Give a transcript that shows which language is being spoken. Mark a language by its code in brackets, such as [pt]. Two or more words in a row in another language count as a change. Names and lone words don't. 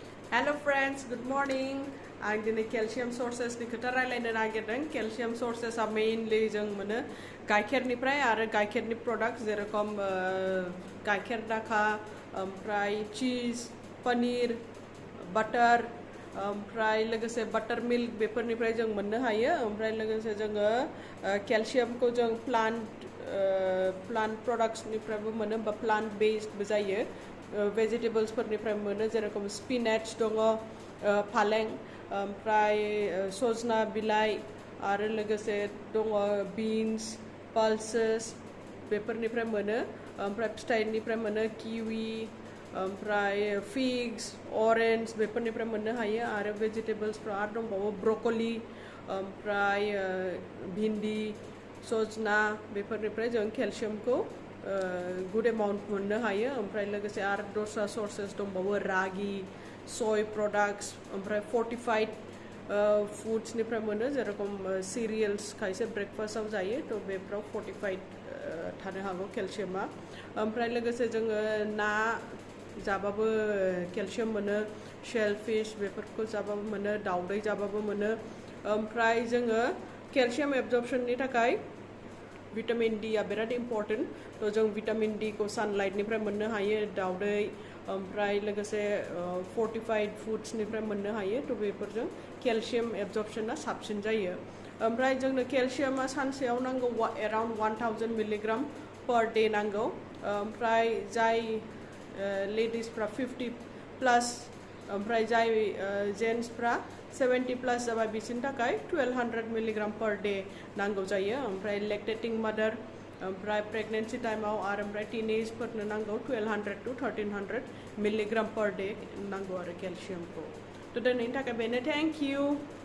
[en] Hello friends, good morning. [brx] आं दिनै [en] calcium sources [brx] नि खोथा रायलायनो नागिरदों. [en] Calcium sources [brx] आ mainly जों मोनो गाइखेरनिफ्राय आरो गाइखेरनि products जेरखम गाइखेर दाखा, ओमफ्राय cheese, पनीर, butter, ओमफ्राय लोगोसे [en] butter milk [brx] बेफोरनिफ्राय जों मोननो हायो. ओमफ्राय लोगोसे जोङो calcium को जों [en] plant products [brx] निफ्रायबो मोनो बा [en] plant based [brx] बो जायो. Vegetables फोरनिफ्राय मोनो जेरखम spinach दङ, फालें, ओमफ्राय सजना बिलाइ आरो लोगोसे दङ [en] beans, pulses [brx] बेफोरनिफ्राय मोनो. ओमफ्राय फिथाइनिफ्राय मोनो kiwi, ओमफ्राय [en] figs, orange [brx] बेफोरनिफ्राय मोननो हायो आरो vegetablesफ्रा आरो दंबावो broccoli, ओमफ्राय भिन्डी, सजना बेफोरनिफ्राय जों calciumखौ [en] good amount [brx] मोननो हायो. ओमफ्राय लोगोसे आरो दस्रा sources दंबावो रागी, [en] soy products, [brx] ओमफ्राय [en] fortified foods [brx] निफ्राय मोनो जेरखम cereals खायसे breakfast आव जायो तो बेफ्राव fortified थानो हागौ calciumआ. ओमफ्राय लोगोसे जोङो ना जाबाबो calcium मोनो, shellfish बेफोरखौ जाबाबो मोनो, दाउदै जाबाबो मोनो. ओमफ्राय जोङो [en] calcium absorption [brx] नि थाखाय [en] vitamin D [brx] आ बिराद important. तो जों [en] vitamin D [brx] को sunlight निफ्राय मोननो हायो, दाउदै, ओमफ्राय लोगोसे [en] fortified foods [brx] निफ्राय मोननो हायो. तो बेफोरजों [en] calcium absorption [brx] आ साबसिन जायो. ओमफ्राय जोंनो calcium आ सानसेयाव नांगौ [en] around 1000 milligram per day [brx] नांगौ. ओमफ्राय जाय ladiesफ्रा 50 plus ओमफ्राय जाय जेन्ट्सफ्रा 70 plus जाबाय बिसोरनि थाखाय [en] 1200 milligram per day [brx] नांगौ जायो. ओमफ्राय [en] lactating mother [brx] ओमफ्राय pregnancy टाइमाव आरो ओमफ्राय teenage फोरनो नांगौ [en] 1200 to 1300 milligram per day [brx] नांगौ आरो calcium को. तो दिनैनि थाखाय बेनो, [en] thank you.